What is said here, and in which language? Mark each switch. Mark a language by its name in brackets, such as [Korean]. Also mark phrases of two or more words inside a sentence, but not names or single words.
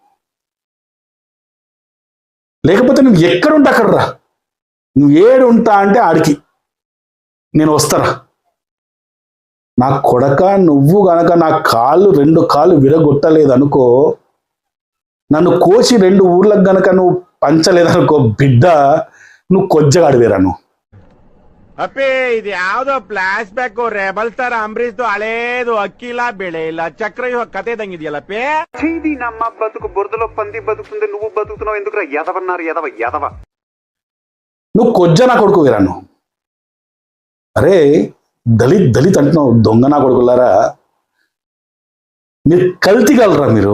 [Telugu] లేకపోతే నువ్వు ఎక్కడుంటే అక్కడ రా, నువ్వు ఏడు ఉంటా అంటే ఆడికి నేను వస్తారా. నా కొడక, నువ్వు గనక నా 2 కాళ్ళు విరగొట్టలేదనుకో, నన్ను కోసి 2 ఊర్లకు గనక నువ్వు పంచలేదనుకో బిడ్డ, నువ్వు కొజ్జగాడివేరా నువ్వు. [Kannada] ಅಪ್ಪೇ ಇದು ಯಾವ್ದೋ [English] flash back rebel star [Kannada] ಅಂಬರೀಶ್ ಹಳೇದು ಅಕ್ಕಿಲ ಬೆಳೆ ಇಲ್ಲ ಚಕ್ರ ಇವಾಗ ಕತೆ ದಂಗಿದ್ಯಲ್ಲಪ್ಪೇ. [Telugu] చీది నమ్మ బతుకు బురదలో పంది బతుకుతుంది, నువ్వు బతుకుతున్నావు ఎందుకురా ఎదవన్నారు ఎదవ. నువ్వు కొజ్జ నా కొడుకు వేరా నువ్వు. అరే దళిత్ అంటున్నావు, దొంగ నా కొడుకులారా. మీరు కల్తీగలరా మీరు.